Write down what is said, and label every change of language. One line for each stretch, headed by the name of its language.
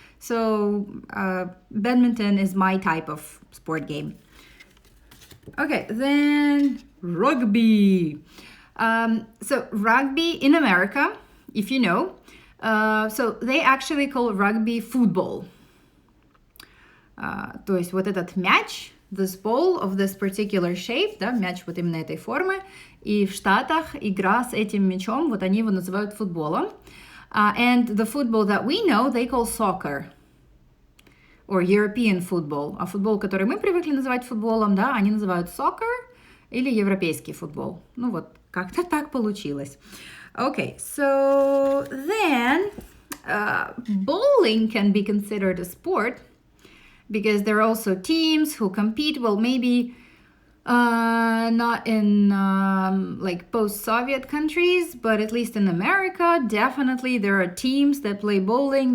English: So badminton is my type of sport game. Okay, then rugby. So rugby in America, if you know, so they actually call rugby football.
Russian: То есть вот этот мяч,
English: this ball of this particular shape,
Russian: да, мяч вот именно этой формы, и в Штатах игра с этим мячом, вот они его называют футболом.
English: And the football that we know, they call soccer. Or European football.
Russian: А футбол, который мы привыкли называть футболом, да, они называют soccer или европейский футбол. Ну вот, как-то так получилось.
English: Okay, so then bowling can be considered a sport because there are also teams who compete. Well, maybe not in like post-Soviet countries, but at least in America, definitely there are teams that play bowling.